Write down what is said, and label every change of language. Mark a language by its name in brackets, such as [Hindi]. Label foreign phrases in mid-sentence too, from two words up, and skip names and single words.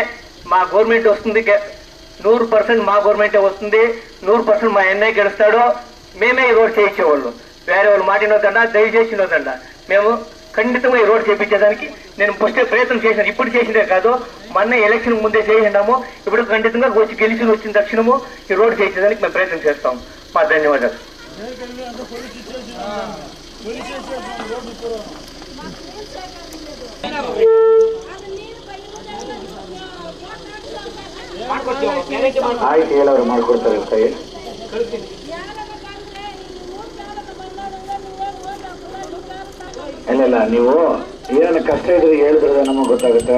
[Telugu] మా గవర్నమెంట్ వస్తుంది, 100% మా గవర్నమెంటే వస్తుంది, 100% మా ఎన్ఐ గెలుస్తాడో మేమే ఈ రోడ్ చేయించేవాళ్ళు. వేరే వాళ్ళు మాటినొద్దండ, దయచేసి వినొద్దండ. మేము ఖండితంగా ఈ రోడ్ చేయించేదానికి నేను ఫస్ట్ ప్రయత్నం చేశాను. ఇప్పుడు చేసిందే కాదు, మొన్న ఎలక్షన్ ముందే చేసినాము. ఇప్పుడు ఖండితంగా వచ్చి గెలిచి వచ్చిన తక్షణము ఈ రోడ్ చేయించేదానికి మేము ప్రయత్నం చేస్తాం. మా ధన్యవాదాలు. [Kannada] ಆಯ್ತು, ಹೇಳೋರು ಮಾಡ್ಕೊಡ್ತಾರೆ ಕೈ. ಇಲ್ಲ, ನೀವು ಏನೇನು ಕಷ್ಟ ಇದ್ರೆ ಹೇಳಿದ್ರೆ ನಮಗೆ ಗೊತ್ತಾಗುತ್ತೆ.